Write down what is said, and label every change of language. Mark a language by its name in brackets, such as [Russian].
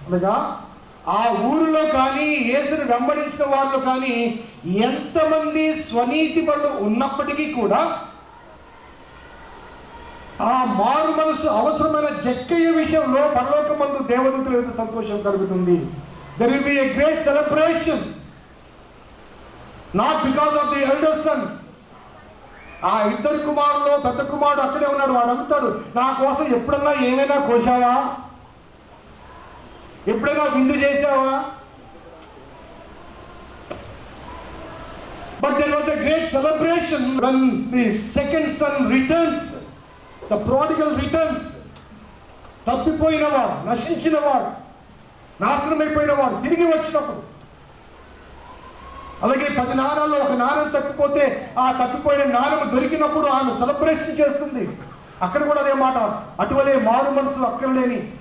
[Telugu] అనగా ఆ ఊరిలో కానీ యేసును వెంబడించిన వారిలో కానీ ఎంతమంది స్వనీతి పరులు ఉన్నప్పటికీ కూడా ఆ మారు మనసు అవసరమైన జక్కయ్య విషయంలో పరలోకమందు దేవదూతల యొక్క సంతోషం కలుగుతుంది. [English] There will be a great celebration, not because of the elder son. [Telugu] ఆ 2 కుమారుల్లో పెద్ద కుమారుడు అక్కడే ఉన్నాడు. వాడు అడుగుతాడు, నా కోసం ఎప్పుడన్నా ఏమైనా కోసావా, ఎప్పుడైనా విందు చేసావా? [English] But there was a great celebration when the second son returns, the prodigal returns. [Telugu] తప్పిపోయినవాడు, నశించినవాడు, నాశనమైపోయినవాడు తిరిగి వచ్చినప్పుడు. అలాగే 10 నాణాల్లో ఒక నాణం తప్పిపోతే ఆ తప్పిపోయిన నాణం దొరికినప్పుడు ఆమె సెలబ్రేషన్ చేస్తుంది. అక్కడ కూడా అదే మాట, అటువలే మారు మనసు అక్కర్లేని